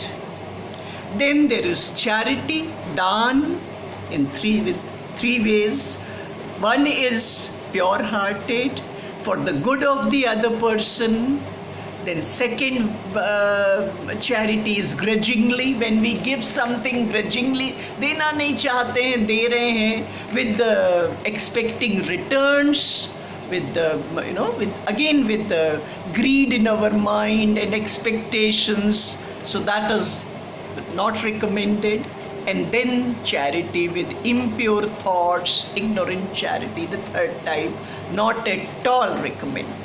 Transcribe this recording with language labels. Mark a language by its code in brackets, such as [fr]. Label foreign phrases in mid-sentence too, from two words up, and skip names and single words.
[en] Then there is charity, dan, in with three ways. One is pure-hearted, for the good of the other person. Then second charity is grudgingly, when we give something grudgingly, [hi] देना नहीं चाहते हैं, दे रहे हैं, [en] with expecting returns, with the with the greed in our mind and expectations. So that is not recommended. And then charity with impure thoughts, ignorant charity, the third type, not at all recommended.